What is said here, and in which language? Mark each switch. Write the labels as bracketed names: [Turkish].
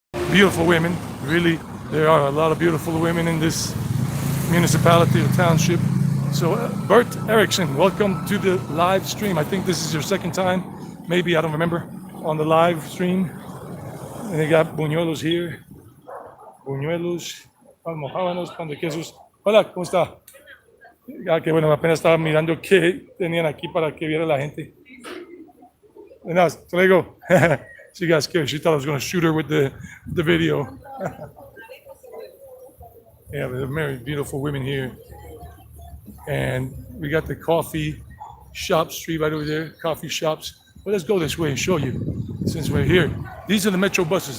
[English] Beautiful women. Really, there are a lot of beautiful women in this municipality or township. So, Bert Erickson, welcome to the live stream. I think this is your second time, maybe, I don't remember, on the live stream. And they got buñuelos here. [Spanish] Buñuelos, almojábanos, pan de quesos. Hola, ¿cómo está? Ah, que bueno, apenas estaba mirando qué tenían aquí para que viera la gente. [English] And now, so there you go. She got scared. She thought I was going to shoot her with the video. Yeah, they're very beautiful women here. And we got the coffee shop street right over there, coffee shops. Well, let's go this way and show you since we're here. These are the metro buses.